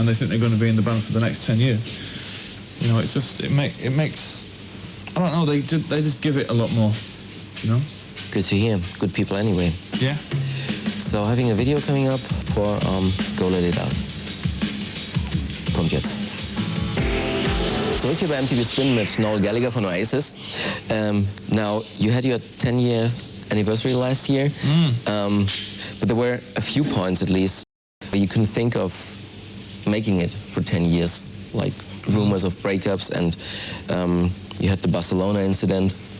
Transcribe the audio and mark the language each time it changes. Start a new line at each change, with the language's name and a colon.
English: and they think they're going to be in the band for the next 10 years, you know, it makes I don't know, they just give it a lot more, you know. Good to hear. Good people anyway. Yeah. So having a video coming up for Go Let It Out.
German: Kommt jetzt. Zurück hier bei MTV Spin mit Noel Gallagher von Oasis.
English: Now you had your 10-year anniversary last year. But there were a few points, at least, where you couldn't think of making it for 10 years, like rumors of breakups, and you had the Barcelona incident.